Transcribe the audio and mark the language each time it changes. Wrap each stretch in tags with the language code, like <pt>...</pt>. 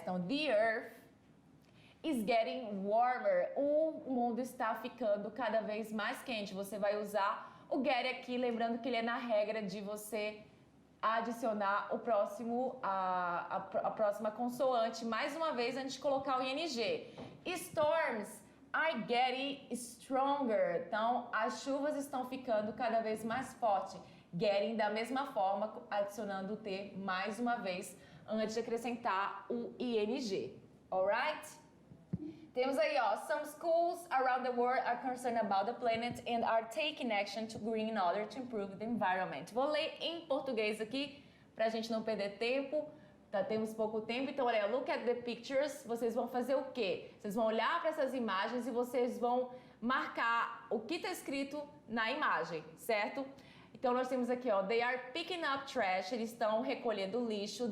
<pt>Então,</pt> <en>the earth is getting warmer.</en> <pt>O mundo está ficando cada vez mais quente. Você vai usar o get aqui, lembrando que ele é na regra de você adicionar a próxima consoante, mais uma vez, antes de colocar o ing.</pt> <en>Storms are getting stronger.</en> <pt>Então, as chuvas estão ficando cada vez mais fortes. Getting da mesma forma, adicionando o T mais uma vez, antes de acrescentar o ing.</pt> <en>Alright?</en> <pt>Temos aí, ó,</pt> <en>some schools around the world are concerned about the planet and are taking action to green in order to improve the environment.</en> <pt>Vou ler em português aqui, pra gente não perder tempo. Temos pouco tempo, então olha,</pt> <en>look at the pictures.</en> <pt>Vocês vão fazer o quê? Vocês vão olhar para essas imagens e vocês vão marcar o que está escrito na imagem, certo? Então nós temos aqui, ó,</pt> <en>they are picking up trash,</en> <pt>eles estão recolhendo lixo.</pt>